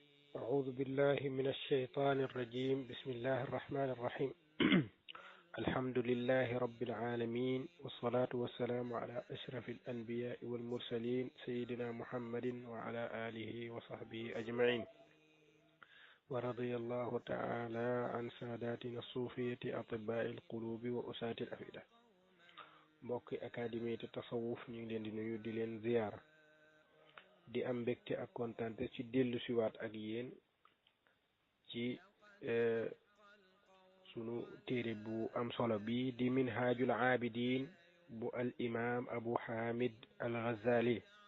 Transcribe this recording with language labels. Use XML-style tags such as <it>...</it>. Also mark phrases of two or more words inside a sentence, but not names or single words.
<ar>أعوذ بالله من الشيطان الرجيم بسم الله الرحمن الرحيم الحمد لله رب العالمين والصلاة والسلام على أشرف الأنبياء والمرسلين سيدنا محمد وعلى آله وصحبه أجمعين ورضي الله تعالى عن ساداتنا الصوفية أطباء القلوب وأساة الأفئدة</ar> <wo>mbokki académie de tasawuf ñu ngi leen di nuyu di leen ziyaar di am mbégte ak kontante ci dellu siwaat ak yéen ci sunu téere bu am solo bi di minhajul abidin bu al imam abu hamid al ghazali</wo>